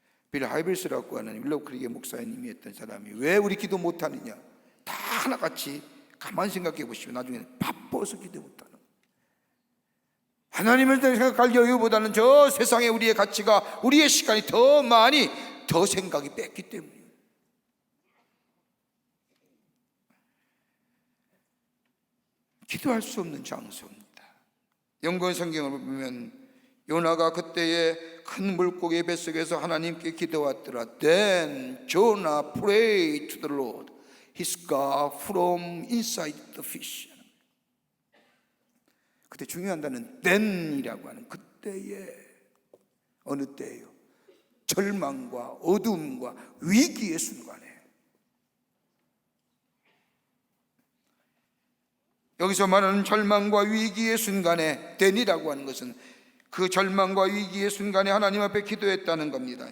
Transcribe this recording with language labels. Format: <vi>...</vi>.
<ko>빌 하이벨스라고 하는 윌로우크릭의 목사님이 했던 사람이 왜 우리 기도 못하느냐, 다 하나같이 가만히 생각해 보시면 나중에는 바빠서 기도 못하는, 하나님을 생각할 여유보다는 저 세상에 우리의 가치가, 우리의 시간이 더 많이, 더 생각이 뺐기 때문이에요. 기도할 수 없는 장소입니다. 영권 성경을 보면 요나가 그때에 큰 물고기 뱃속에서 하나님께 기도했더라.</ko> <en>Then Jonah prayed to the Lord his God from inside the fish.</en> <ko>그때 중요한 단어는 then이라고 하는, 그때에, 어느 때예요? 절망과 어두움과 위기의 순간에. 여기서 말하는 절망과 위기의 순간에 then이라고 하는 것은 그 절망과 위기의 순간에 하나님 앞에 기도했다는 겁니다.</ko>